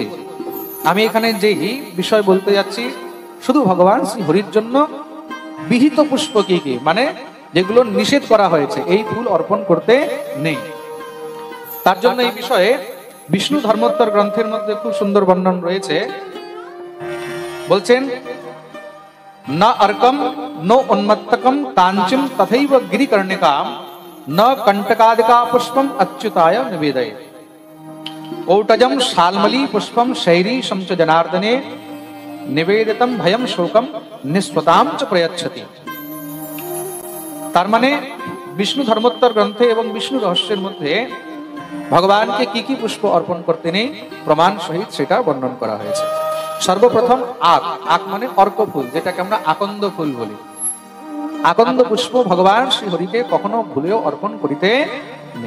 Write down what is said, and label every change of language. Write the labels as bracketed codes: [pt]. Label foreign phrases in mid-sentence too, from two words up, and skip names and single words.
[bn] আমি এখানে যেই বিষয় বলতে যাচ্ছি, শুধু ভগবান শ্রী হরির জন্য বিহিত পুষ্প কি কি, মানে যেগুলো নিষেধ করা হয়েছে, এই ফুল অর্পণ করতে নেই। তার জন্য এই বিষয়ে বিষ্ণু ধর্মোত্তর গ্রন্থের মধ্যে খুব সুন্দর বর্ণন রয়েছে। [sa] বলছেন, ना अर्कम नो उन्मत्तकम काञ्चन तथैव गिरिकर्णिकाम न कण्टकादिका पुष्पम अच्युताय निवेदये औटजम शालमली पुष्पम शैरीशम च जनार्दने निवेदितम भयम शोकम निस्पताम च प्रयच्छति। [bn] তার মানে বিষ্ণু ধর্মোত্তর গ্রন্থে এবং বিষ্ণু রহস্যের মধ্যে ভগবানকে কি কি পুষ্প অর্পণ করতে নেই প্রমাণ সহিত সেটা বর্ণন করা হয়েছে। সর্বপ্রথম আক, আক মানে অর্ক ফুল, যেটাকে আমরা আকন্দ ফুল বলি। আকন্দ পুষ্প ভগবান শ্রী হরিকে কখনো ভুলেও অর্পণ করিতে নেই।